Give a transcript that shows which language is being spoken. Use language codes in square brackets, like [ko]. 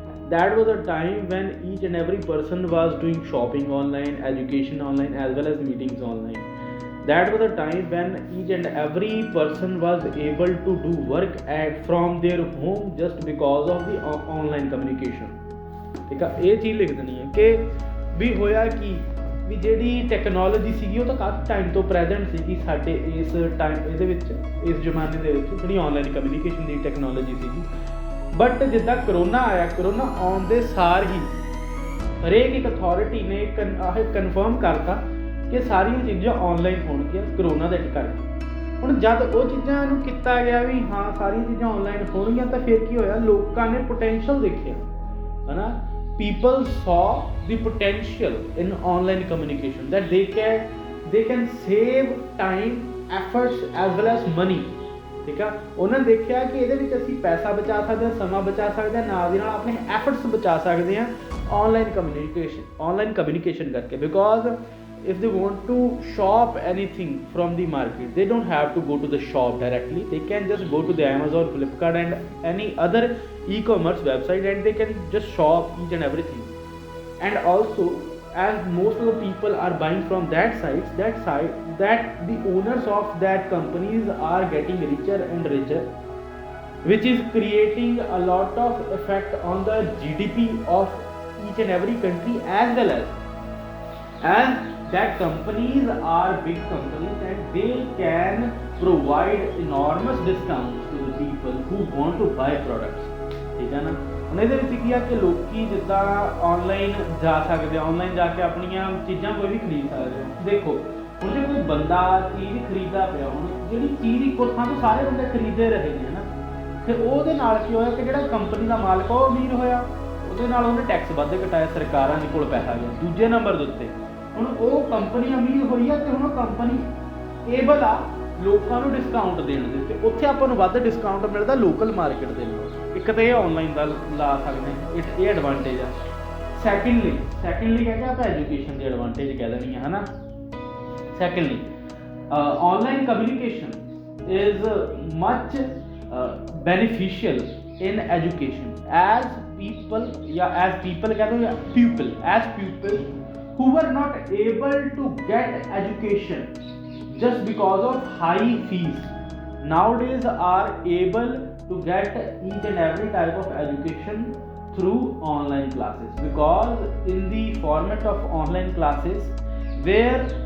[en] That was a time when each and every person was doing shopping online, education online, as well as meetings online. That was a time when each and every person was able to do work from their home just because of the online communication, [hi] ठीक है। ये चीज़ लिख देनी है कि [pa] ਵੀ ਹੋਇਆ ਕੀ ਵੀ ਜਿਹੜੀ technology ਸੀਗੀ ਉਹ ਤਾਂ ਕਾਫੀ ਟਾਈਮ ਤੋਂ ਪ੍ਰੈਜ਼ੈਂਟ ਸੀਗੀ ਸਾਡੇ ਇਸ ਟਾਈਮ ਇਹਦੇ ਵਿੱਚ, ਇਸ ਜ਼ਮਾਨੇ ਦੇ ਵਿੱਚ ਜਿਹੜੀ ਆਨਲਾਈਨ ਕਮਿਊਨੀਕੇਸ਼ਨ ਦੀ ਟੈਕਨੋਲੋਜੀ ਸੀਗੀ। ਬਟ ਜਿੱਦਾਂ ਕਰੋਨਾ ਆਇਆ, ਕਰੋਨਾ ਆਉਣ ਦੇ ਸਾਰ ਹੀ ਹਰੇਕ ਇੱਕ ਅਥਾਰਟੀ ਨੇ ਆਹ ਕਨਫਰਮ ਕਰਤਾ ਕਿ ਸਾਰੀਆਂ ਚੀਜ਼ਾਂ ਆਨਲਾਈਨ ਹੋਣਗੀਆਂ ਕਰੋਨਾ ਦੇ ਕਰਕੇ। ਹੁਣ ਜਦ ਉਹ ਚੀਜ਼ਾਂ ਨੂੰ ਕੀਤਾ ਗਿਆ ਵੀ ਹਾਂ ਸਾਰੀਆਂ ਚੀਜ਼ਾਂ ਆਨਲਾਈਨ ਹੋਣਗੀਆਂ ਤਾਂ ਫਿਰ ਕੀ ਹੋਇਆ, ਲੋਕਾਂ ਨੇ ਪੋਟੈਂਸ਼ੀਅਲ ਦੇਖਿਆ ਹੈ ਨਾ। [en] People saw the potential in online communication that they can save time, efforts as well as money, [pa] ਠੀਕ ਆ। ਉਹਨਾਂ ਨੇ ਦੇਖਿਆ ਕਿ ਇਹਦੇ ਵਿੱਚ ਅਸੀਂ ਪੈਸਾ ਬਚਾ ਸਕਦੇ ਹਾਂ, ਸਮਾਂ ਬਚਾ ਸਕਦੇ ਹਾਂ, ਨਾਲ ਦੀ ਨਾਲ ਆਪਣੇ ਐਫਰਟਸ ਬਚਾ ਸਕਦੇ ਹਾਂ ਆਨਲਾਈਨ ਕਮਿਊਨੀਕੇਸ਼ਨ ਕਰਕੇ। Because [en] if they want to shop anything from the market, they don't have to go to the shop directly. They can just go to the Amazon, Flipkart and any other e-commerce website, and they can just shop each and everything. And also, as most of the people are buying from that site, that the owners of that companies are getting richer and richer, which is creating a lot of effect on the GDP of each and every country, as well as that companies are big companies and they can provide enormous discounts to the people who want to buy products. [hi] ठीक है ना। [pa] ਹੁਣ ਇਹਦੇ ਵਿੱਚ ਕੀ ਆ ਕਿ ਲੋਕੀ ਜਿੱਦਾਂ ਆਨਲਾਈਨ ਜਾ ਸਕਦੇ, ਆਨਲਾਈਨ ਜਾ ਕੇ ਆਪਣੀਆਂ ਚੀਜ਼ਾਂ ਕੋਈ ਵੀ ਖਰੀਦ ਸਕਦੇ ਹੋ। ਦੇਖੋ ਹੁਣ ਜੇ ਕੋਈ ਬੰਦਾ ਚੀਜ਼ ਖਰੀਦਦਾ ਪਿਆ, ਹੁਣ ਜਿਹੜੀ ਚੀਜ਼ ਇੱਕੋ ਥਾਂ ਤੋਂ ਸਾਰੇ ਬੰਦੇ ਖਰੀਦਦੇ ਰਹੇ ਨੇ ਨਾ, ਫਿਰ ਉਹਦੇ ਨਾਲ ਕੀ ਹੋਇਆ ਕਿ ਜਿਹੜਾ ਕੰਪਨੀ ਦਾ ਮਾਲਕ ਉਹ ਅਮੀਰ ਹੋਇਆ, ਉਹਦੇ ਨਾਲ ਉਹਨੇ ਟੈਕਸ ਵੱਧ ਘਟਾਇਆ, ਸਰਕਾਰਾਂ ਦੇ ਕੋਲ ਪੈਸਾ ਗਿਆ। ਦੂਜੇ ਨੰਬਰ ਦੇ ਉੱਤੇ ਹੁਣ ਉਹ ਕੰਪਨੀ ਅਮੀਰ ਹੋਈ ਆ ਤੇ ਹੁਣ ਉਹ ਕੰਪਨੀ ਏਬਲ ਆ ਲੋਕਾਂ ਨੂੰ ਡਿਸਕਾਊਂਟ ਦੇਣ ਦੇ, ਤੇ ਉੱਥੇ ਆਪਾਂ ਨੂੰ ਵੱਧ ਡਿਸਕਾਊਂਟ ਮਿਲਦਾ ਲੋਕਲ ਮਾਰਕੀਟ ਦੇ ਨਾਲ। ਇੱਕ ਤਾਂ ਇਹ ਆਨਲਾਈਨ ਦਾ ਲਾ ਸਕਦੇ ਹਾਂ, ਇਹ ਐਡਵਾਂਟੇਜ ਆ। ਸੈਕਿੰਡਲੀ ਕਹਿੰਦੇ ਆਪਾਂ ਐਜੂਕੇਸ਼ਨ ਦੀ ਐਡਵਾਂਟੇਜ ਕਹਿ ਦੇਣੀ ਹੈ ਨਾ। [en] secondly online communication is much beneficial in education as people [pa] ਕਹਿ ਦੋ ਜਾਂ [en] people who were not able to get education just because of high fees nowadays are able to get each and every type of education through online classes, because in the format of online classes where